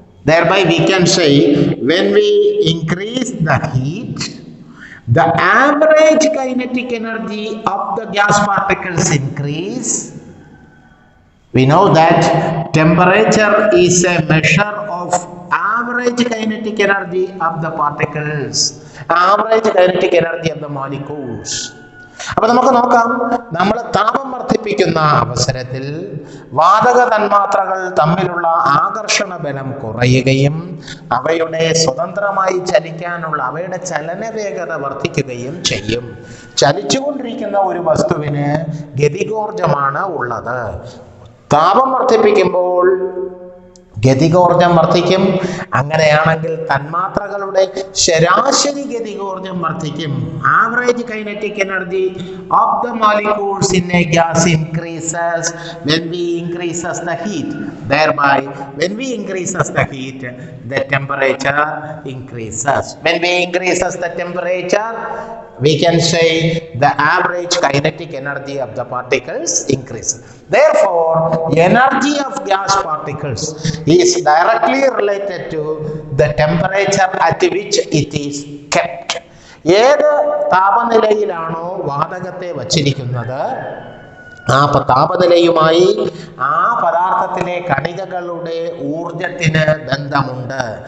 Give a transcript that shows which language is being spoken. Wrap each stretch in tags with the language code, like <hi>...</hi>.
<en>Thereby we can say, when we increase the heat, the average kinetic energy of the gas particles increase. We know that temperature is a measure of average kinetic energy of the particles, average kinetic energy of the molecules.</en> <ml>അപ്പോൾ നമുക്ക് നോക്കാം, നമ്മൾ താപം വർദ്ധിപ്പിക്കുന്ന അവസരത്തിൽ വാതക തന്മാത്രകൾ തമ്മിലുള്ള ആകർഷണ ബലം കുറയുകയും അവയുടെ സ്വതന്ത്രമായി ചലിക്കാനുള്ള അവയുടെ ചലന വേഗത വർദ്ധിക്കുകയും ചെയ്യും. ചലിച്ചുകൊണ്ടിരിക്കുന്ന ഒരു വസ്തുവിന് ഗതികോർജമാണ് ഉള്ളത്. താപം വർദ്ധിപ്പിക്കുമ്പോൾ ഗതികോർജം വർദ്ധിക്കും. അങ്ങനെയാണെങ്കിൽ തന്മാത്രകളുടെ ശരാശരി ഗതികോർജം വർദ്ധിക്കും.</ml> <en>Average kinetic energy of the molecules in a gas increases when we increases the heat. Thereby, when we increases the heat, the temperature increases. When we increases the temperature, we can say the average kinetic energy of the particles increases. Therefore, energy of gas particles is directly related to the temperature at which it is kept.</en> <ml>ഏത് താപനിലയിലാണോ വാതകത്തെ വച്ചിരിക്കുന്നത്, ആ താപനിലയുമായി ആ പദാർത്ഥത്തിലെ കണികകളുടെ ഊർജത്തിന് ബന്ധമുണ്ട്.</ml>